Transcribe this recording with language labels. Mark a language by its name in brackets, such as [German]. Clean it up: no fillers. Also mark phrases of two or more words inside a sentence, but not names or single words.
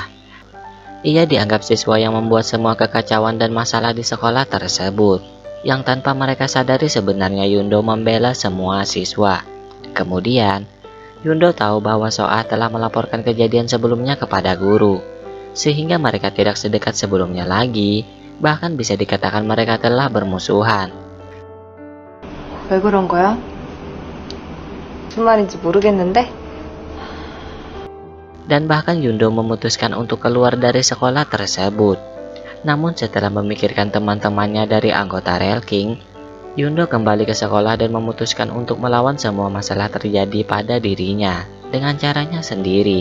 [Indonesian] Ia dianggap siswa yang membuat semua kekacauan dan masalah di sekolah tersebut, yang tanpa mereka sadari sebenarnya Yundo membela semua siswa. Kemudian, Yundo tahu bahwa Soa telah melaporkan kejadian sebelumnya kepada guru, sehingga mereka tidak sedekat sebelumnya lagi, bahkan bisa dikatakan mereka telah bermusuhan. [Korean] 왜 그런 거야? 무슨 말인지 모르겠는데? [Indonesian] Dan bahkan Yundo memutuskan untuk keluar dari sekolah tersebut. Namun setelah memikirkan teman-temannya dari anggota Rail King, Yundo kembali ke sekolah dan memutuskan untuk melawan semua masalah terjadi pada dirinya dengan caranya sendiri.